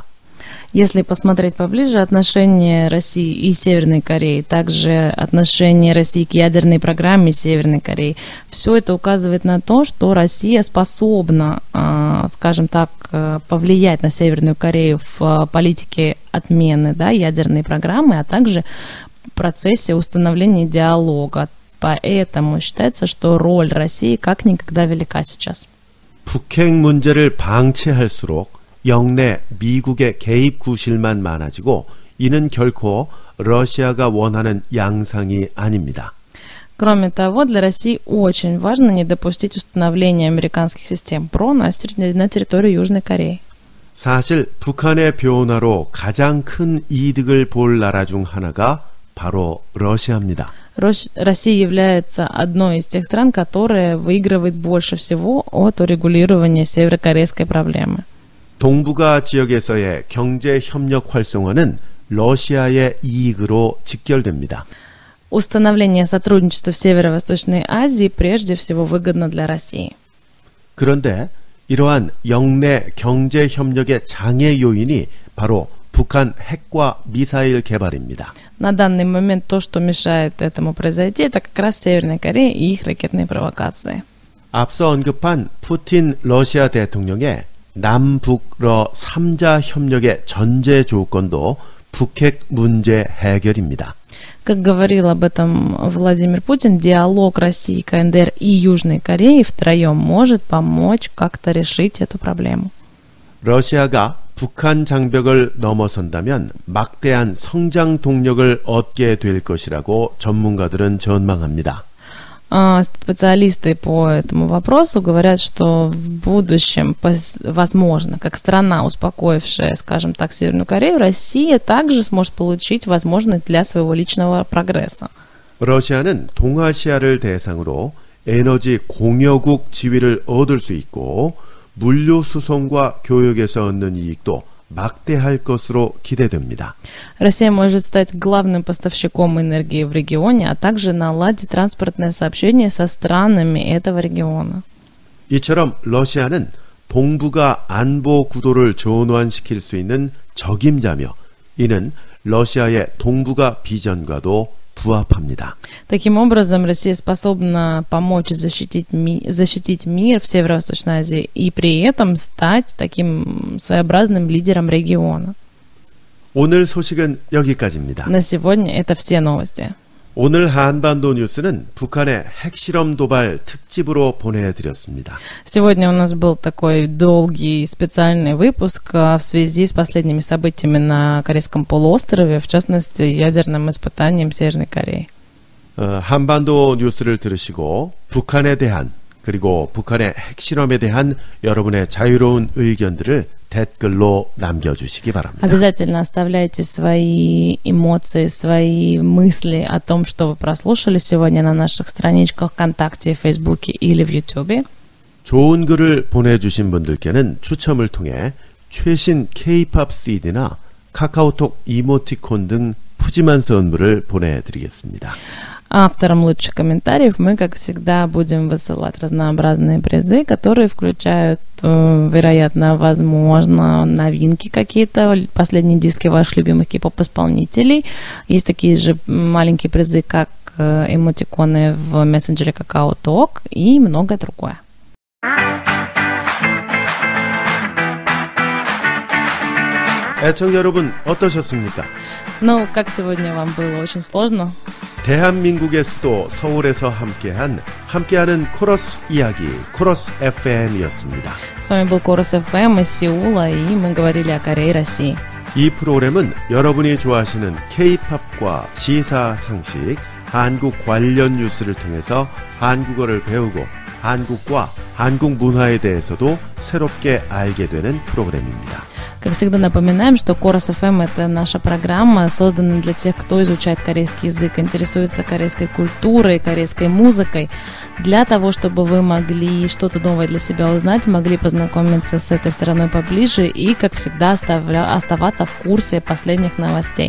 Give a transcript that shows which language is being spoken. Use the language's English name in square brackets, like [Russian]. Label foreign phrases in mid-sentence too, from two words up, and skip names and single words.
[Russian] Если посмотреть поближе отношения России и Северной Кореи, также отношения России к ядерной программе Северной Кореи, все это указывает на то, что Россия способна, скажем так, повлиять на Северную Корею в политике отмены, да, ядерной программы, а также в процессе установления диалога. Поэтому считается, что роль России как никогда велика сейчас. [Korean] 북핵 문제를 방치할수록 영내 미국의 개입 구실만 많아지고 이는 결코 러시아가 원하는 양상이 아닙니다. [Russian] Кроме того, для России очень важно не допустить установления американских систем ПРО на территории Южной Кореи. [Korean] 사실 북한의 변화로 가장 큰 이득을 볼 на라 중 하나가 바로 러시아입니다. [Russian] Россия является одной из тех стран, которая выигрывает больше всего от урегулирования северокорейской проблемы. [Korean] 동북아 지역에서의 경제 협력 활성화는 러시아의 이익으로 직결됩니다. [Russian] Установление сотрудничества в Северо-Восточной Азии прежде всего выгодно для России. [Korean] 그런데 이러한 영내 경제 협력의 장애 요인이 바로 북한 핵과 미사일 개발입니다. [Russian] На данный момент то, что мешает этому произойти, это как раз Северная Корея и их ракетные провокации. [Korean] 앞서 언급한 푸틴 러시아 대통령의 남북러 3자 협력의 전제 조건도 북핵 문제 해결입니다. [Russian] Как говорил об этом Владимир Путин, диалог России, КНДР и Южной Кореи втроем может помочь как-то решить эту проблему. [Korean] 러시아가 북한 장벽을 넘어선다면 막대한 성장 동력을 얻게 될 것이라고 전문가들은 전망합니다. [Russian] Специалисты по этому вопросу говорят, что в будущем, возможно, как страна, успокоившая, скажем так, Северную Корею, Россия также сможет получить возможность для своего личного прогресса. [Korean] 러시아는 동아시아를 대상으로 에너지 공여국 지위를 얻을 수 있고 물류 수송과 교역에서 얻는 이익도 막대할 것으로 기대됩니다. [Russian] Россия может стать главным поставщиком энергии в регионе, а также наладить транспортное сообщение со странами этого региона. [Korean] 이처럼 러시아는 동북아 안보 구도를 전환시킬 수 있는 적임자며 이는 러시아의 동북아 비전과도 부합합니다. [Russian] Таким образом, Россия способна помочь защитить мир в Северо-Восточной Азии и при этом стать таким своеобразным лидером региона. [Korean] 오늘 소식은 여기까지입니다. [Russian] На сегодня это все новости. [Korean] 오늘 한반도 뉴스는 북한의 핵실험 도발 특집으로 보내드렸습니다. [Russian] Сегодня у нас был такой долгий специальный выпуск в связи с последними событиями на Корейском полуострове, в частности, ядерным испытанием Северной Кореи. [Korean] 한반도 뉴스를 들으시고 북한에 대한 그리고 북한의 핵실험에 대한 여러분의 자유로운 의견들을 댓글로 남겨주시기 바랍니다. [Russian] Обязательно оставляйте свои эмоции, свои мысли о том, что вы прослушали сегодня на наших страничках ВКонтакте, Фейсбуке или в Ютубе. [Korean] 좋은 글을 보내주신 분들께는 추첨을 통해 최신 K-POP CD나 카카오톡 이모티콘 등 푸짐한 선물을 보내드리겠습니다. [Russian] Авторам лучших комментариев мы, как всегда, будем высылать разнообразные призы, которые включают, вероятно, возможно, новинки какие-то, последние диски ваших любимых кей-поп-исполнителей. Есть такие же маленькие призы, как эмотиконы в мессенджере KakaoTalk и многое другое. [Korean] 애청 여러분 어떠셨습니까? [Russian] Ну, как сегодня вам было очень сложно. [Korean] 대한민국의 수도 서울에서 함께하는 코러스 이야기, 코러스 FM이었습니다. [Russian] С вами был Корос FM из Сеула, и мы говорили о Корее и России. [Korean] 이 프로그램은 여러분이 좋아하시는 K-팝과 시사 상식, 한국 관련 뉴스를 통해서 한국어를 배우고 한국과 한국 문화에 대해서도 새롭게 알게 되는 프로그램입니다. [Russian] Как всегда напоминаем, что Корос FM — это наша программа, созданная для тех, кто изучает корейский язык, интересуется корейской культурой, корейской музыкой, для того, чтобы вы могли что-то новое для себя узнать, могли познакомиться с этой стороной поближе и, как всегда, оставаться в курсе последних новостей.